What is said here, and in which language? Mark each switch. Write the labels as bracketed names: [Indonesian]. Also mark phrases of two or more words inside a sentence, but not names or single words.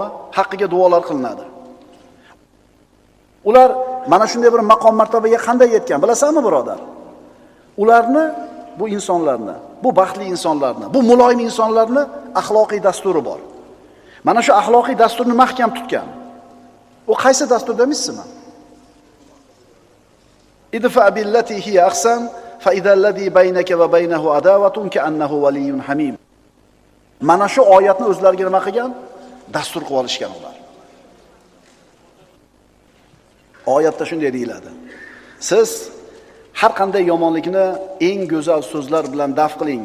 [Uzbek] Haqqiga duolar qilinadi. Ular mana shunday bir maqom martabaga qanday yetgan, bilasanmi birodar? Ularni, bu insonlarni, bu baxtli insonlarni, bu muloyim insonlarni axloqiy dasturi bor. Mana shu axloqiy dasturni mahkam tutgan. U qaysi dastur deysizmi? [Arabic] ادفع بالتي هي أحسن فإذا الذي بينك وبينه عداوة كأنه ولي حميم. [Uzbek] Mana shu oyatni o'zlariga nima qilgan? Dastur qilib olishgan ular. Oyatda shunday deyiladi. Siz har qanday yomonlikni eng go'zal so'zlar bilan daf qiling.